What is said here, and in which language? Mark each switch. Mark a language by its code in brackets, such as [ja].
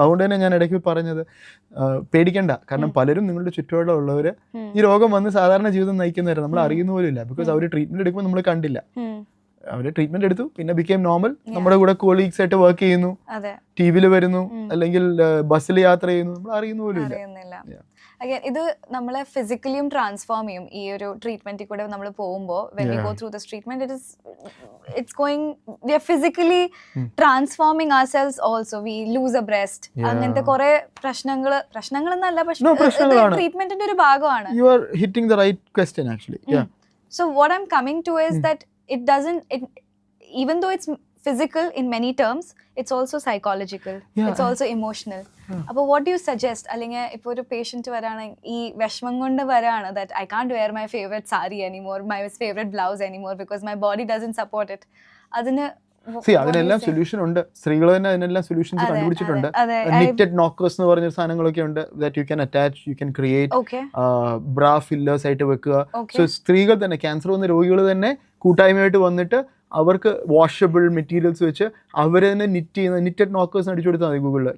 [ml] അതുകൊണ്ട് തന്നെ ഞാൻ ഇടയ്ക്ക് പറഞ്ഞത്, പേടിക്കണ്ട. കാരണം പലരും നിങ്ങളുടെ ചുറ്റുപാടുള്ളവർ ഈ രോഗം വന്ന് സാധാരണ ജീവിതം നയിക്കുന്നവരെ നമ്മൾ അറിയുന്ന പോലും ഇല്ല. ബിക്കോസ് അവർ ട്രീറ്റ്മെന്റ് എടുക്കുമ്പോൾ നമ്മൾ കണ്ടില്ല. അവർ ട്രീറ്റ്മെന്റ് എടുത്തു, പിന്നെ ബിക്കേം നോർമൽ. നമ്മുടെ കൂടെ കോളീഗ്സ് ആയിട്ട് വർക്ക് ചെയ്യുന്നു, ടി വിയിൽ വരുന്നു, അല്ലെങ്കിൽ ബസ്സിൽ യാത്ര ചെയ്യുന്നു, നമ്മൾ അറിയുന്ന പോലും ഇല്ല. ഇത് നമ്മളെ ഫിസിക്കലിയും ട്രാൻസ്ഫോം ചെയ്യും. ഈ ഒരു ട്രീറ്റ്മെന്റിൽ കൂടെ നമ്മൾ പോകുമ്പോൾ, when [en] we go through this treatment, it's going, we are physically transforming ourselves also. We lose a breast. [ml] അങ്ങനത്തെ കുറെ പ്രശ്നങ്ങളെന്നല്ല, പക്ഷേ ട്രീറ്റ്മെന്റിന്റെ ഒരു ഭാഗമാണ്. [en] You are hitting the right question actually. So what I'm coming to is that it doesn't, even though it's physical in many terms, it's also psychological. It's also emotional. അപ്പോൾ what do you suggest? [ml] അല്ലെങ്കിൽ ഇപ്പോൾ ഒരു patient വരാണ്, ഈ വിഷമം കൊണ്ട് വരാണ്, [en] that I can't wear my favorite sari anymore, my favorite blouse anymore because my body doesn't support it. അതിന് [ml] അതിനെല്ലാം സൊല്യൂഷൻ ഉണ്ട്. സ്ത്രീകൾ തന്നെ അതിനെല്ലാം സൊല്യൂഷൻസ് കണ്ടുപിടിച്ചിട്ടുണ്ട്. നിറ്റഡ് നോക്കേഴ്സ് എന്ന് പറഞ്ഞ സാധനങ്ങളൊക്കെ ഉണ്ട്. [en] That you can attach, you can create bra fillers ആയിട്ട് വെക്കുക. [ml] സോ സ്ത്രീകൾ തന്നെ, ക്യാൻസർ വന്ന രോഗികൾ തന്നെ കൂട്ടായ്മയായിട്ട് വന്നിട്ട് അവർക്ക് വാഷബിൾ മെറ്റീരിയൽസ് വെച്ച് അവർ തന്നെ നിറ്റ് ചെയ്യുന്ന നിറ്റഡ് നോക്കേഴ്സ് അടിച്ചു കൊടുത്താൽ മതി ഗൂഗിളിൽ.